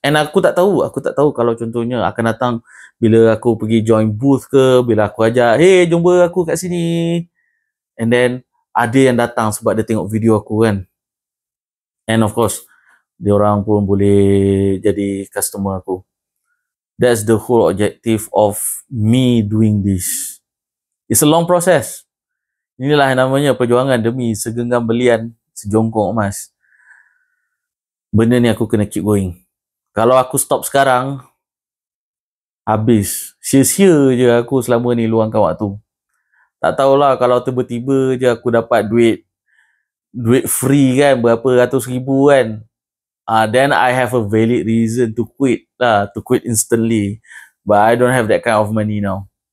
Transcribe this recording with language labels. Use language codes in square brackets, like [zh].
[ms] And aku tak tahu kalau contohnya akan datang bila aku pergi join booth ke, bila aku ajak, hey jumpa aku kat sini, [en] and then [ms] ada yang datang sebab dia tengok video aku kan. [en] And of course, [ms] diorang pun boleh jadi customer aku. [en] That's the whole objective of me doing this. It's a long process. [ms] Inilah yang namanya perjuangan demi segenggam belian sejongkok emas. Benda ni aku kena [en] keep going. [ms] Kalau aku stop sekarang, habis. Sia-sia je aku selama ni luangkan waktu. Tak tahulah kalau tiba-tiba je aku dapat duit free kan, berapa ratus ribu kan. [en] Then I have a valid reason to quit [ms] lah, [en] to quit instantly. But I don't have that kind of money now.